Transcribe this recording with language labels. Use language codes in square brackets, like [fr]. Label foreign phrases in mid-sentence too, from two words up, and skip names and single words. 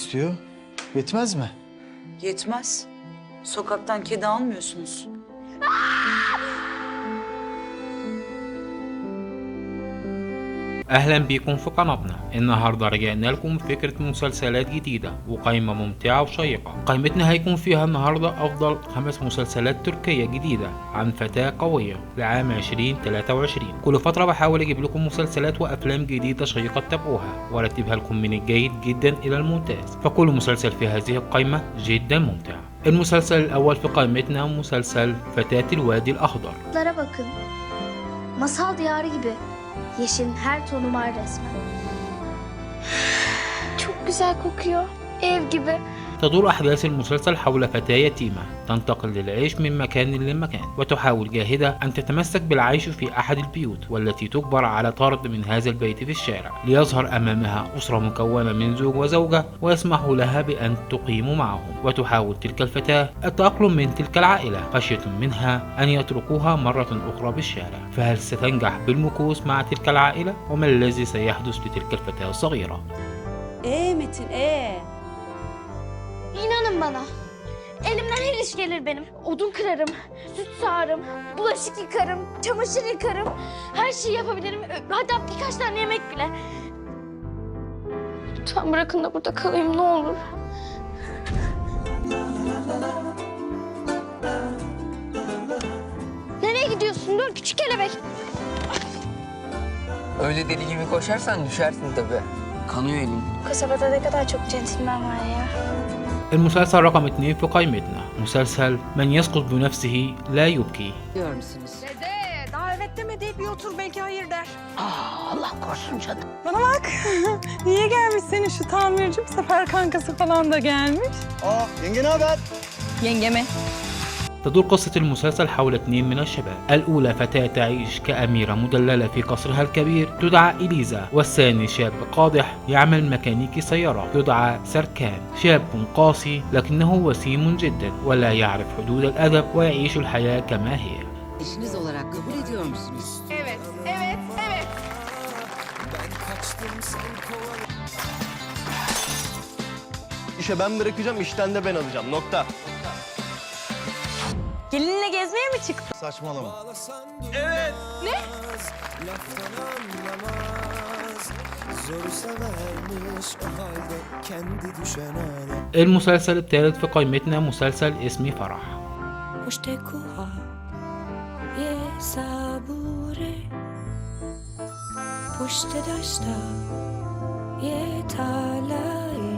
[tr] istiyor. Yetmez mi? Yetmez. Sokaktan kedi almıyorsunuz. [ar] أهلا بيكم في قناتنا. النهاردة رجعنا لكم بفكرة مسلسلات جديدة وقائمة ممتعة وشيقة. قائمتنا هيكون فيها النهاردة أفضل 5 مسلسلات تركية جديدة عن فتاة قوية لعام 2023. كل فترة بحاول أجيب لكم مسلسلات وأفلام جديدة شيقة تتابعوها وأرتبها لكم من الجيد جدا إلى الممتاز، فكل مسلسل في هذه القائمة جدا ممتع. المسلسل الأول في قائمتنا مسلسل فتاة الوادي الأخضر. [tr] Bakın. Masal diyarı gibi. Yeşilin her tonu var resmen. Çok güzel kokuyor. Ev gibi. [ar] تدور أحداث المسلسل حول فتاة يتيمة تنتقل للعيش من مكان لمكان، وتحاول جاهدة أن تتمسك بالعيش في أحد البيوت، والتي تجبر على طرد من هذا البيت في الشارع ليظهر أمامها أسرة مكونة من زوج وزوجة ويسمح لها بأن تقيم معهم. وتحاول تلك الفتاة التأقلم من تلك العائلة خشية منها أن يتركوها مرة أخرى بالشارع، فهل ستنجح بالمكوس مع تلك العائلة؟ وما الذي سيحدث لتلك الفتاة الصغيرة؟ [tr] Metin İnanın bana. Elimden her iş gelir benim. Odun kırarım, süt sağarım, bulaşık yıkarım, çamaşır yıkarım. Her şeyi yapabilirim. Hatta birkaç tane yemek bile. Lütfen bırakın da burada kalayım ne olur. Nereye gidiyorsun? Dur küçük kelebek. Öyle deli gibi koşarsan düşersin tabii. Kanıyor elim. Kasabada ne kadar çok centilmen var ya. [ar] المسلسل رقم 2 في قائمتنا مسلسل من يسقط بنفسه لا يبكي. [tr] Diyor musunuz? Dede daha evet demedi. Bir otur belki hayır der. Allah korusun canım. Bana bak. Niye gelmiş senin şu tamirci? Bu sefer kankası falan da gelmiş. Yenge ne haber? Yengeme. [ar] تدور قصة المسلسل حول 2 من الشباب. الأولى فتاة تعيش كأميرة مدللة في قصرها الكبير تدعى إليزا، والثاني شاب قادح يعمل ميكانيكي سيارات يدعى سركان، شاب قاسي لكنه وسيم جدا ولا يعرف حدود الأدب ويعيش الحياة كما هي. [tr] İşiniz olarak kabul ediyor musunuz? Evet. İşe ben bırakacağım, işten de ben alacağım. Nokta. Gelinle gezmeye mi çıktın? Saçmalama. [ar] المسلسل الثالث في قائمتنا مسلسل اسمي فرح. مشتاقها یه صبوره پشت داشتا یه تالایی.